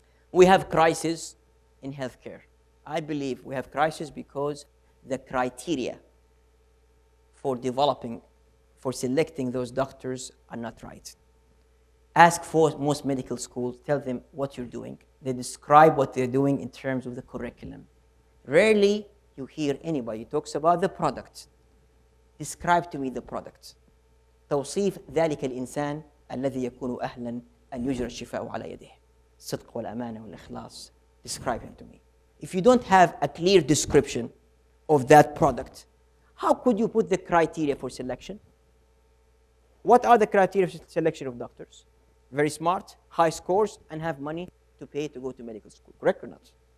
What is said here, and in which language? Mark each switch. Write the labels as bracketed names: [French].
[English] We have crisis in healthcare. I believe we have crisis because the criteria for selecting those doctors are not right. Ask for most medical schools, tell them what you're doing. They describe what they're doing in terms of the curriculum. Rarely you hear anybody talks about the product. Describe to me the product. [Arabic] توصيف ذلك الإنسان الذي يكون أهلا أن يجرى الشفاء على يده. الصدق والأمانة والإخلاص. [English] Describe him to me. If you don't have a clear description of that product, how could you put the criteria for selection? What are the criteria for selection of doctors? Very smart, high scores, and have money to pay to go to medical school. Correct or not?